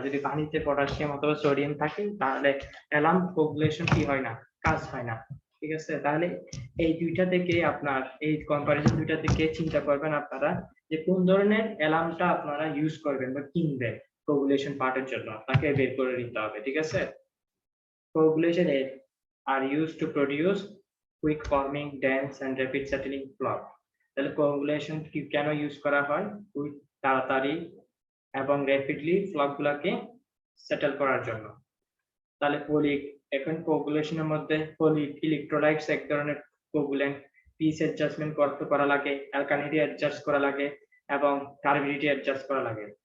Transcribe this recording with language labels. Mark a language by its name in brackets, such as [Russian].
[Bangla] যদি পানিতে পটাশিয়াম অথবা সোডিয়াম থাকে তাহলে অ্যালাম কোগুলেশন কি হয় না, কাজ হয় না, ঠিক আছে। তাহলে এই দুইটা থেকে আপনার এই কম্পারিজন দুইটা থেকে চিন্তা করবেন আপনারা যে কোন ধরনের অ্যালামটা আপনারা ইউজ করবেন বা কিনবেন কোগুলেশন পার্টের জন্য, আপনাকে বের করে নিতে হবে, ঠিক আছে। [English] Coagulation আর used to produce quick forming dense and rapid settling flock। [Bangla] তাহলে কোগুলেশন কি কেন ইউজ করা হয়, কুইক তাড়াতাড়ি এবং র্যাপিডলি ফ্লক গুলাকে সেটেল করার জন্য। তাহলে এখন কোগুলেশনের মধ্যে পলি ইলেকট্রোলাইটস এক ধরনের কোগুলেন্ট, পিএইচ অ্যাডজাস্টমেন্ট করা লাগে, অ্যালকালিনিটি অ্যাডজাস্ট করা লাগে এবং টার্বিডিটি অ্যাডজাস্ট করা লাগে।